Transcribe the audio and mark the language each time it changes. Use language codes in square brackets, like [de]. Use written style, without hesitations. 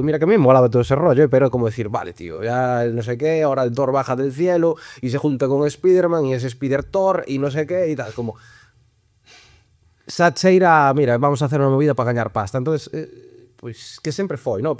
[es] Mira que a mí me molaba todo ese rollo, pero é como decir, vale, tío, ya no sé qué, ahora el Thor baja del cielo y se junta con Spiderman y es Spider-Thor y no sé qué y tal. [gl] Como, xa cheira, mira, vamos a hacer unha movida para gañar pasta. Entonces, pois que sempre foi, no?